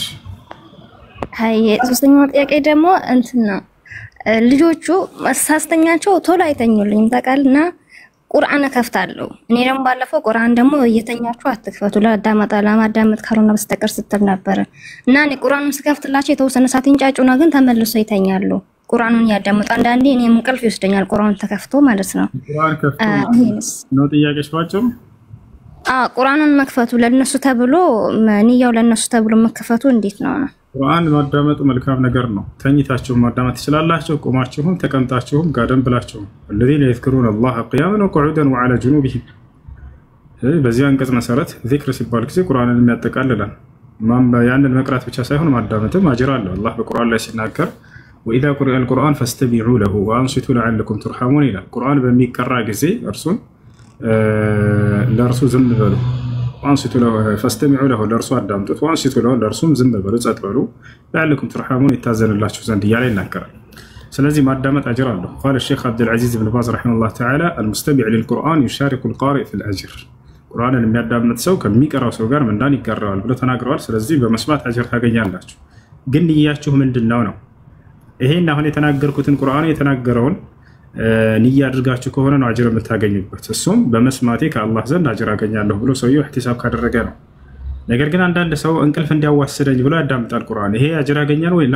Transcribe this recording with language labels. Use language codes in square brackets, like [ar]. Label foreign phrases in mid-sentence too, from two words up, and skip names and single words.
[am] አይ ሶስተኛው ጥያቄ ደግሞ እንትና ልጆቹ ማሳስተኛቸው ቶሎ አይተኙልኝም ታውቃልና ቁርአን ከፍታለሁ እኔ ደግሞ ባለፈው ቁርአን ደግሞ እየተኛችሁ አትክፈቱ ለማዳመጥ ካልሆነ በስተቀር ስትል ነበር እና እኔ ቁርአኑን ስከፍትላቸው የተወሰነ ሰዓት እንጫጩና ግን ተመልሰው ይተኛሉ ቁርአኑን ያዳምጡ አንዳንዴ እኔም እንቅልፍ ይወስደኛል ቁርአን ተከፍቶ ማለት ነው ቁርአን ከፍቶ ነው ጥያቄሽ ባጭሩ ቁርአንን መክፈቱ ለነሱ ተብሎ ንያው ለነሱ ተብሎ መከፈቱ እንዴት ነው? ቁርአን ማዳመጡ መልካም ነገር ነው። ተኝታችሁ ማዳመጥ ትችላላችሁ፣ ቆማችሁም ተቀምጣችሁም ጋደም ብላችሁ [ar] الذين يذكرون الله قياما وقعودا وعلى جنوبهم [am] በዚህ አንቀጽ መሰረት ዚክር ሲባል ጊዜ ቁርአንን የሚያጠቃልላል። ያንን መቅራት ብቻ ሳይሆን ማዳመጥም አጅር አለው። አላህ በቁርአን ላይ ሲናገር [ar] وإذا قرئ القرآن فاستمعوا له وأنصتوا لعلكم ترحمون [am] ይላል። ቁርአን በሚቀራ ጊዜ እርሱን ለእርሱ ዝም በሉ [ar] وأنصتوا له فاستمعوا له [am] ለእርሱ አዳምጡት [ar] وأنصتوا له [am] ለእርሱም ዝም በሉ ጸጥ በሉ [ar] لعلكم ترحمون [am] ይታዘንላችሁ ዘንድ እያለ ይናገራል። ስለዚህ ማዳመጥ አጅር አለው። [ar] قال الشيخ عبد العزيز بن باز رحمه الله تعالى المستمع للقرآن يشارك القارئ في الأجر [am] ቁርአንን የሚያዳምጥ ሰው ከሚቀራው ሰው ጋር ምንዳን ይጋራዋል ብሎ ተናግረዋል። ስለዚህ በመስማት አጅር ታገኛላችሁ። ግን ንያችሁ ምንድነው ነው? ይሄን አሁን የተናገርኩትን ቁርአኑ የተናገረውን ንያ አድርጋችሁ ከሆነ ነው አጅር የምታገኙበት። እሱም በመስማቴ ከአላህ ዘንድ አጅር አገኛለሁ ብሎ ሰውየው ኢህቲሳብ ካደረገ ነው። ነገር ግን አንዳንድ ሰው እንቅልፍ እንዲያዋስደኝ ብሎ ያዳምጣል ቁርአን። ይሄ አጅር ያገኛል ወይ?